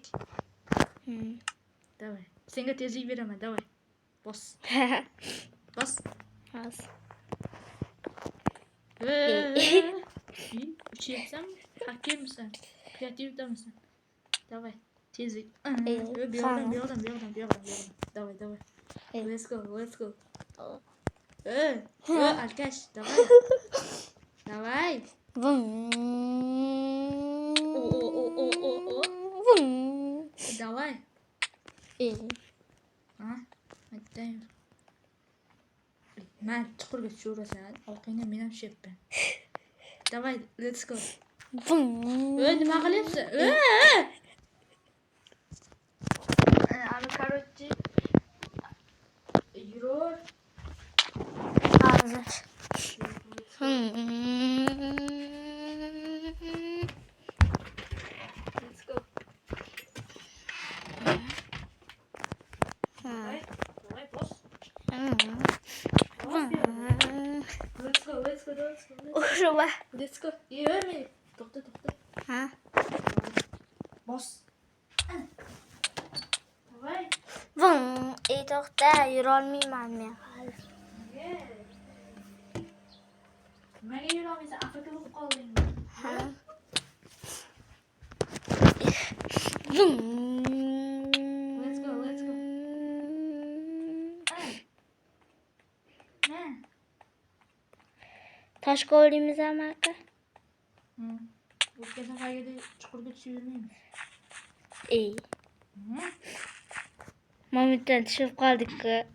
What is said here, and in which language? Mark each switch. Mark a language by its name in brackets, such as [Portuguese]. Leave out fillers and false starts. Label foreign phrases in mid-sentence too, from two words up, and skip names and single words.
[Uzbek] Давай. Senga tezlik beraman, давай. Bos. Bos. Bos. Uchyapsan? Hakimsan? Kreativdamisan? Давай. Tezlik. Bu yoqdan. Давай. [English] Let's go. [Russian] Alkash, давай. Давай. Давай. [Uzbek] Aytdim. Men chuqurga tushirasan, orqangdan men ham tushyapman. [Russian] Давай, [English] let's go. [Uzbek] Nima qilyapsan? Ana короче yurur. Hozir. [English] Let's go. [Russian] Давай, boss. [English] Let's go. [Uzbek] Urma. [English] Let's go. [Uzbek] Yürü. To'xta. Ha? [Russian] Boss. Давай. [Uzbek] To'xta, yura olmayman men hali. Nimaga yura olmaysan? Afrika bo'lib qolding. Ha? [English] Let's go. [Uzbek] Toshga olamizmi aka? O'tgan safargidek chuqurga tushib yurmaymiz. Momentdan tushib qoldik-ku.